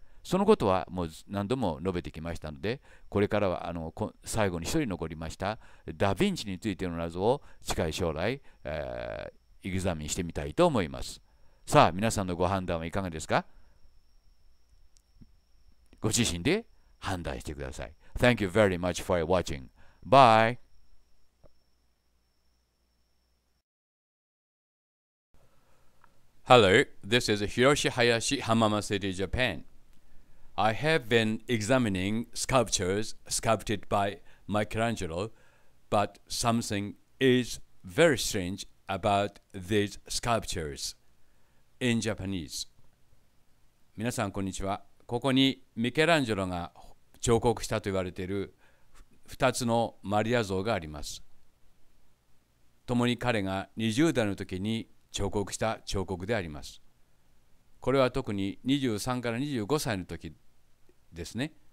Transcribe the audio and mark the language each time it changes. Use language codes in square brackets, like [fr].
[ja] そのことはもう何度も述べてきましたので、これからは最後に一人残りましたダ・ヴィンチについての謎を近い将来、エグザミンしてみたいと思います。さあ、皆さんのご判断はいかがですか？ご自身で判断してください。 [en] Thank you very much for watching. Bye! Hello, this is Hiroshi Hayashi, Hamama City, Japan. I have been examining sculptures sculpted by Michelangelo, but something is very strange about these sculptures in Japanese. [ja] 皆さんこんにちは。ここにミケランジェロが彫刻したと言われている2つのマリア像があります。共に彼が20代の時に彫刻した彫刻であります。これは特に23から25歳の時ですね。